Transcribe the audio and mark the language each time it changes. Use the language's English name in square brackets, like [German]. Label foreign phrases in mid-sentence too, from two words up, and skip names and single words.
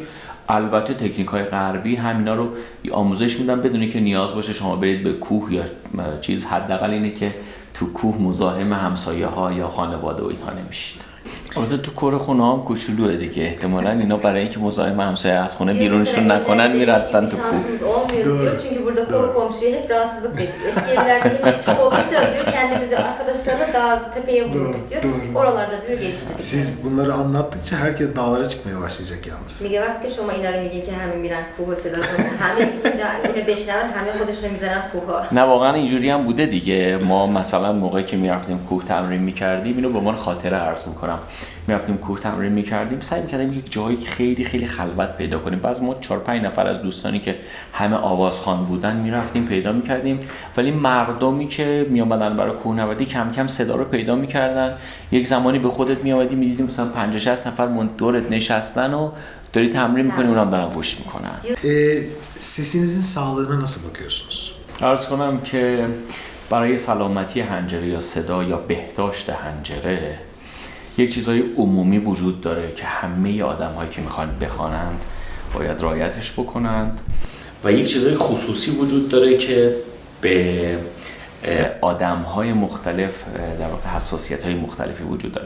[Persian] البته تکنیک‌های غربی همینا رو آموزش میدن بدون که نیاز باشه شما برید به کوه یا چیز. حداقل اینه که تو کوه مزاحم همسایه‌ها یا خانواده و اینها نمیشید. البته تو کور خونه هم کوچولوه دیگه، احتمالاً اینا برای اینکه مزاحم همسایه از خونه بیرونشون نکنن میرفتن تو کوه. [Turkish] Olmuyor diyor çünkü burada konu komşuya hep rahatsızlık veriyor. Eski evlerde hep küçük olunca diyor kendimizi arkadaşlarla dağ tepeye vurduk diyor. Oralarda diyor geliştirdik. Siz bunları anlattıkça herkes dağlara çıkmaya başlayacak yalnız. [Persian] میگه وقتی که شما اینا رو میگین که همه میرن کوه و صدا کنن، همه اینجا اینو بشنون، همه خودشون میزنن کوه‌ها. نه واقعا اینجوری هم بوده دیگه. ما مثلا موقعی که میرفتیم کوه تمرین میکردیم، اینو به عنوان خاطره عرض میکنم، میرفتیم کوه تمرین میکردیم، سعی میکردیم یک جایی که خیلی خیلی خلوت پیدا کنیم. بعضی ما 4-5 نفر از دوستانی که همه آوازخوان بودن میرفتیم پیدا میکردیم، ولی مردمی که میامدن برای کوهنوردی کم کم صدا رو پیدا میکردن. یک زمانی به خودت میامدی میدیدیم مثلا 50-60 نفر دورت نشستن و داری تمرین میکنی، اونا هم دارن گوش میکنن. [Turkish] Sesinizin sağlığına nasıl bakıyorsunuz? [Persian] عرض کنم که برای سلامتی حنجره یا صدا یا بهداشت حنجره یک چیزای عمومی وجود داره که همه آدم‌هایی که میخوان بخوانند باید رعایتش بکنند و یک چیزای خصوصی وجود داره که به آدم‌های مختلف در واقع حساسیت‌های مختلفی وجود داره.